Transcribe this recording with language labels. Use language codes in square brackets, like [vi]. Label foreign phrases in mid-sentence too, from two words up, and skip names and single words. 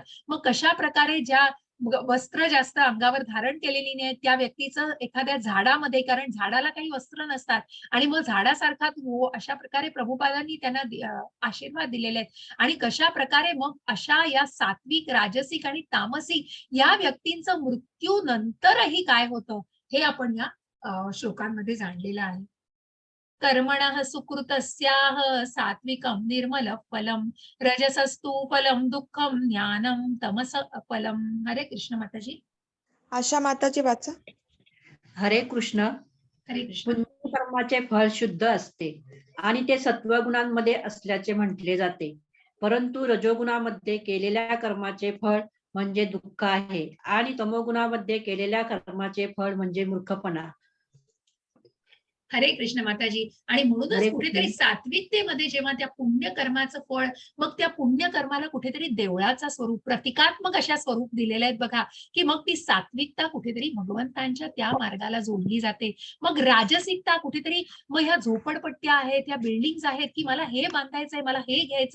[mr] मग कशा प्रकारे ज्या वस्त्र जास्त अंगावर धारण केलेली नाही त्या व्यक्तीचं एखाद्या झाडामध्ये, कारण झाडाला काही वस्त्र नसतात आणि मग झाडासारखा तू अशा प्रकारे प्रभुपादांनी त्यांना आशीर्वाद दिलेले आहेत. आणि कशा प्रकारे मग अशा या सात्विक, राजसिक आणि तामसिक या व्यक्तींचं मृत्यू नंतरही काय होतं हे आपण या श्लोकांमध्ये जाणलेलं आहे. [sa] कर्मणः सुकृतस्याः सात्विकं निर्मल फलम रजसस्तु फलम दुःखम ज्ञानम तमस फलम. [mr] हरे कृष्ण माताजी. आशा माताजी वाचा. हरे कृष्ण. हरे कृष्ण. पुण्यकर्माचे फळ शुद्ध असते आणि ते सत्वगुणांमध्ये असल्याचे म्हटले जाते, परंतु रजोगुणामध्ये केलेल्या कर्माचे फळ म्हणजे दुःख आहे आणि तमोगुणामध्ये केलेल्या कर्माचे फळ म्हणजे मूर्खपणा. हरे कृष्ण माताजी. आणि म्हणूनच हरे कुठेतरी कृष्ण. सात्विकतेमध्ये जेव्हा त्या पुण्यकर्माचं फळ, मग त्या पुण्यकर्माला कुठेतरी देवळाचा स्वरूप, प्रतिकात्मक अशा स्वरूप दिलेले आहेत बघा, की मग ती सात्विकता कुठेतरी भगवंतांच्या त्या मार्गाला जोडली जाते. मग राजसिकता कुठेतरी मग ह्या झोपडपट्ट्या आहेत, ह्या बिल्डिंग्स आहेत, की मला हे बांधायचंय, मला हे घ्यायचंय.